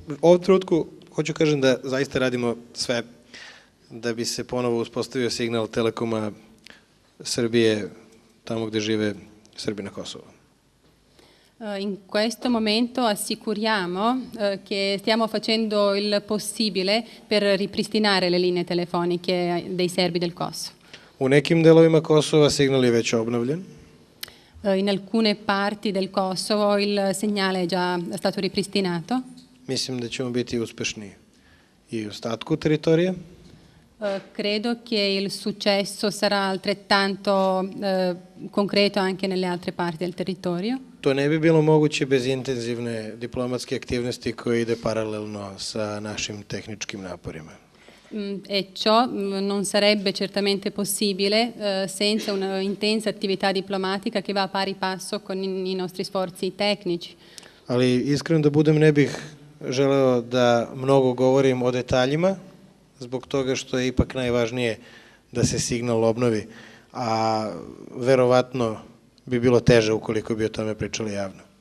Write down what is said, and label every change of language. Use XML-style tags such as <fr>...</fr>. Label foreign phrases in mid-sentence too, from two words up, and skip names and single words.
<sr>U ovom trenutku hoću kažem da zaista radimo sve da bi se ponovo uspostavio signal Telekoma Srbije tamo gde žive Srbi na Kosovo.</sr> <it>In questo momento assicuriamo che stiamo facendo il possibile per ripristinare le linee telefoniche dei serbi del Kosovo.</it> <sr>U nekim delovima Kosova signal je već obnovljen.</sr> <it>In alcune parti del Kosovo il segnale è già stato ripristinato.</it> <sr>Mislim da ćemo biti uspešni i u ostatku teritorije.</sr> <it>Credo che il successo sarà altrettanto concreto anche nelle altre parti del territorio.</it> <sr>To ne bi bilo moguće bez intenzivne diplomatske aktivnosti koje ide paralelno sa našim tehničkim naporima.</sr> <it>E ciò non sarebbe certamente possibile senza un'intensa attività diplomatica che va a pari passo con i nostri sforzi tecnici.</it> <sr>Ali iskreno da budem, ne bih želeo da mnogo govorim o detaljima, zbog toga što je ipak najvažnije da se signal obnovi, a verovatno bi bilo teže ukoliko bi o tome pričali javno.</sr>